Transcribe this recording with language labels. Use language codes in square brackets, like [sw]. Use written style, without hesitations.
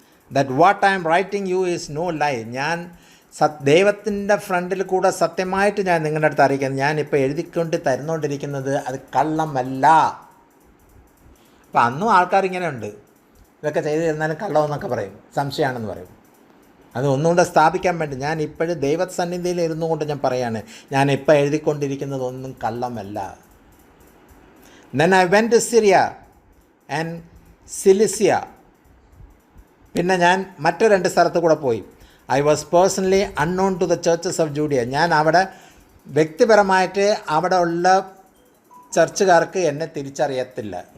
[en] That what I am writing you is no lie. [ml] ഞാൻ ദൈവത്തിൻ്റെ ഫ്രണ്ടിൽ കൂടെ സത്യമായിട്ട് ഞാൻ നിങ്ങളുടെ അടുത്ത് അറിയിക്കുന്നത്, ഞാനിപ്പോൾ എഴുതിക്കൊണ്ട് തരുന്നുകൊണ്ടിരിക്കുന്നത് അത് കള്ളമല്ല. അപ്പം അന്നും ആൾക്കാർ ഇങ്ങനെ ഉണ്ട്, ഇതൊക്കെ ചെയ്ത് തരുന്നാലും കള്ളമെന്നൊക്കെ പറയും, സംശയമാണെന്ന് പറയും. അത് ഒന്നുകൊണ്ട് സ്ഥാപിക്കാൻ വേണ്ടി ഞാൻ ഇപ്പോഴും ദൈവസന്നിധിയിൽ ഇരുന്നു കൊണ്ട് ഞാൻ പറയാണ്, ഞാൻ ഇപ്പോൾ എഴുതിക്കൊണ്ടിരിക്കുന്നതൊന്നും കള്ളമല്ല. [en] Then I went to Syria and Cilicia. [ml] പിന്നെ ഞാൻ മറ്റു 2 സ്ഥലത്ത് കൂടെ പോയി. [en] I was personally unknown to the churches of Judea. [ml] ഞാൻ അവിടെ വ്യക്തിപരമായിട്ട് അവിടെ ഉള്ള ചർച്ചുകാർക്ക് എന്നെ തിരിച്ചറിയത്തില്ല.